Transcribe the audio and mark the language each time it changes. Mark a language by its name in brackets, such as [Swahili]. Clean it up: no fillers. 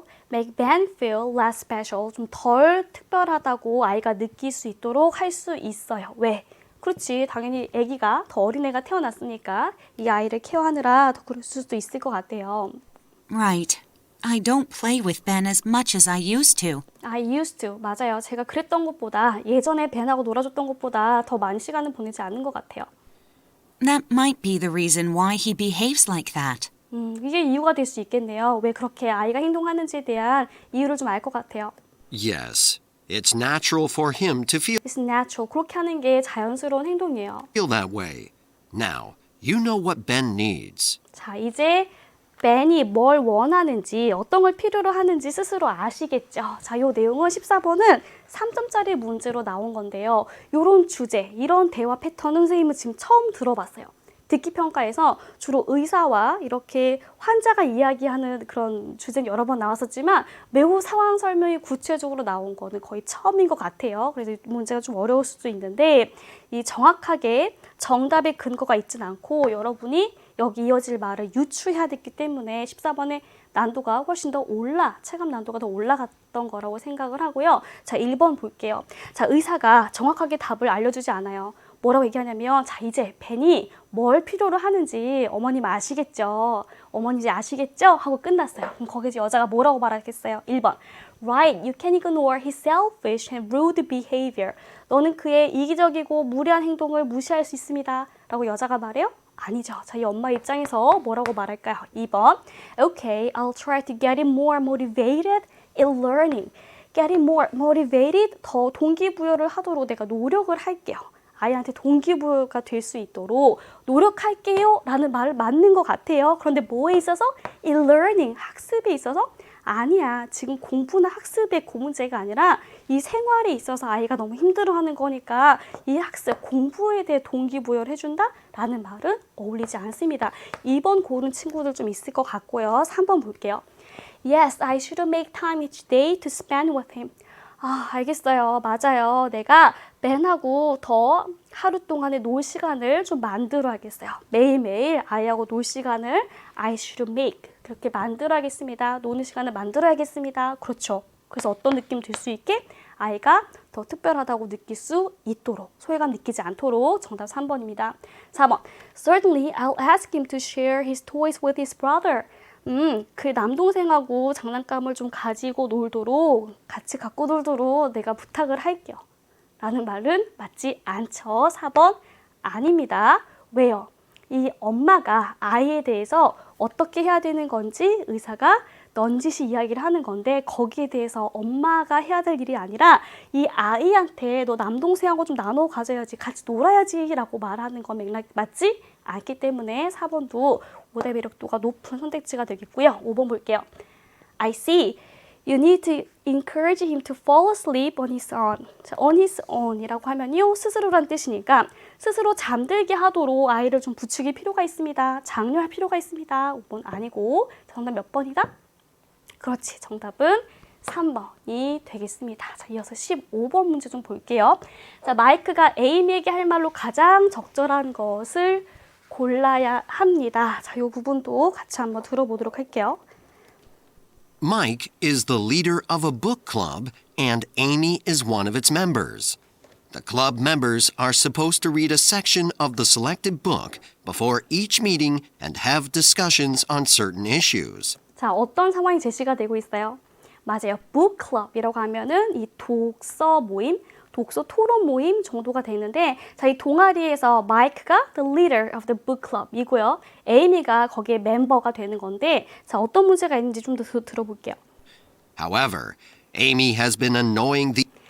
[English] make Ben feel less special. [Korean] 좀 덜 특별하다고 아이가 느낄 수 있도록 할 수 있어요. 왜? 그렇지, 당연히 아기가 더 어린애가 태어났으니까 이 아이를 케어하느라 더 그럴 수도 있을 것 같아요. [English] Right. I don't play with Ben as much as I used to. I used to. [Korean] 맞아요. 제가 그랬던 것보다 예전에 벤하고 놀아줬던 것보다 더 많은 시간을 보내지 않는 것 같아요. [English] That might be the reason why he behaves like that. [Korean] 이게 이유가 될 수 있겠네요. 왜 그렇게 아이가 행동하는지에 대한 이유를 좀 알 것 같아요. [English] Yes, it's natural for him to It's natural. [Korean] 그렇게 하는 게 자연스러운 행동이에요. [English] feel that way. Now, you know what Ben needs. [Korean] 자, 이제 벤이 뭘 원하는지, 어떤 걸 필요로 하는지 스스로 아시겠죠? 자, 요 내용은 14번은 3점짜리 문제로 나온 건데요. 요런 주제, 이런 대화 패턴은 선생님은 지금 처음 들어봤어요. 듣기 평가에서 주로 의사와 이렇게 환자가 이야기하는 그런 주제는 여러 번 나왔었지만 매우 상황 설명이 구체적으로 나온 거는 거의 처음인 것 같아요. 그래서 문제가 좀 어려울 수도 있는데 이 정확하게 정답의 근거가 있진 않고 여러분이 여기 이어질 말을 유추해야 됐기 때문에 14번의 난도가 훨씬 더 체감 난도가 더 올라갔던 거라고 생각을 하고요. 자, 1번 볼게요. 자, 의사가 정확하게 답을 알려주지 않아요. 뭐라고 얘기하냐면, 자, 이제 벤이 뭘 필요로 하는지 어머님 아시겠죠? 어머니 이제 아시겠죠? 하고 끝났어요. 그럼 거기서 여자가 뭐라고 말하겠어요? 1번. [English] Right, you can ignore his selfish and rude behavior. [Korean] 너는 그의 이기적이고 무례한 행동을 무시할 수 있습니다. 라고 여자가 말해요? 아니죠. 자, 이 엄마 입장에서 뭐라고 말할까요? 2번. [English] Okay, I'll try to get him more motivated in learning. Get him more motivated. [Korean] 더 동기부여를 하도록 내가 노력을 할게요. 아이한테 동기부여가 될 수 있도록 노력할게요 라는 말을 맞는 것 같아요. 그런데 뭐에 있어서? 이 learning, 학습에 있어서? 아니야. 지금 공부나 학습의 그 문제가 아니라 이 생활에 있어서 아이가 너무 힘들어하는 거니까 이 학습, 공부에 대해 동기부여를 해준다? 라는 말은 어울리지 않습니다. 2번 고른 친구들 좀 있을 것 같고요. 3번 볼게요. [English] Yes, I should make time each day to spend with him. [Korean] 아, 알겠어요. 맞아요. 내가 벤하고 더 하루 동안의 놀 시간을 좀 만들어야겠어요. 매일매일 아이하고 놀 시간을 [English] I should make [Korean] 그렇게 만들어야겠습니다. 노는 시간을 만들어야겠습니다. 그렇죠. 그래서 어떤 느낌 들 수 있게 아이가 더 특별하다고 느낄 수 있도록 소외감 느끼지 않도록 정답 3번입니다. [English] 4번 Certainly I'll ask him to share his toys with his brother. [Korean] 그 남동생하고 장난감을 좀 가지고 놀도록 같이 갖고 놀도록 내가 부탁을 할게요. 라는 말은 맞지 않죠. 4번 아닙니다. 왜요? 이 엄마가 아이에 대해서 어떻게 해야 되는 건지 의사가 넌지시 이야기를 하는 건데 거기에 대해서 엄마가 해야 될 일이 아니라 이 아이한테 너 남동생하고 좀 나눠 가져야지 같이 놀아야지 라고 말하는 건 맥락 맞지 않기 때문에 4번도 오답 이력도가 높은 선택지가 되겠고요. 5번 볼게요. [English] I see. You need to encourage him to fall asleep on his own. [Korean] 자, [English] on his own [Korean] 이라고 하면요. 스스로란 뜻이니까 스스로 잠들게 하도록 아이를 좀 부추길 필요가 있습니다. 장려할 필요가 있습니다. 5번 아니고 정답 몇 번이다? 그렇지. 정답은 3번이 되겠습니다. 자, 이어서 15번 문제 좀 볼게요. 자, 마이크가 에이미에게 할 말로 가장 적절한 것을 골라야 합니다. 자, 이 부분도 같이 한번 들어보도록 할게요. [English] Mike is the leader of a book club, and Amy is one of its members. The club members are supposed to read a section of the selected book before each meeting and have discussions on certain issues. [Korean] 자, 어떤 상황이 제시가 되고 있어요? 맞아요. book club이라고 하면은 이 독서 모임, 독서 토론 모임 정도가 되는데 자, 이 동아리에서 마이크가 [English] the leader of the book club [Korean] 이고요. 에이미가 거기에 멤버가 되는 건데 자, 어떤 문제가 있는지 좀 더 들어볼게요. [English] However, Amy has been annoying the